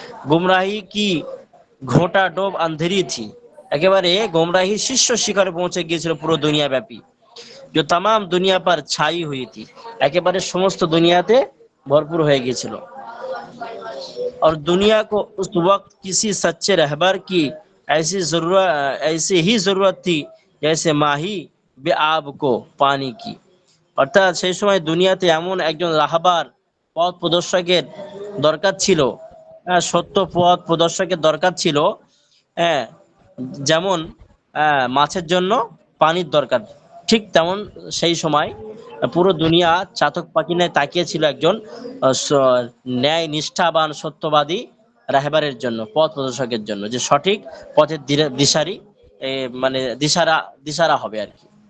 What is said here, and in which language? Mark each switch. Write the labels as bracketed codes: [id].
[hi] গুমরাহি কি ঘোটা ডোব আন্ধেরি থি, [bn] একেবারে গোমরাহির শীর্ষ শিখরে পৌঁছে গিয়েছিল পুরো দুনিয়া ব্যাপী। [hi] जो तमाम दुनिया पर छाई हुई थी, [bn] একেবারে সমস্ত দুনিয়াতে ভরপুর হয়ে গিয়েছিল। [hi] और दुनिया को उस वक्त किसी सच्चे रहबर की ऐसी ही जरूरत थी जैसे माही बेआब को पानी की। [bn] অর্থাৎ সেই সময় দুনিয়াতে এমন একজন রাহবার পথ প্রদর্শকের দরকার ছিল, সত্য পথ প্রদর্শকের দরকার ছিল, হ্যাঁ, যেমন মাছের জন্য পানির দরকার, ঠিক তেমন সেই সময় পুরো দুনিয়া চাতক পাখি ন্যায় তাকিয়ে ছিল একজন ন্যায় নিষ্ঠাবান সত্যবাদী রাহবারের জন্য, পথ প্রদর্শকের জন্য, যে সঠিক পথের দিশারি মানে দিশারা হবে আর কি।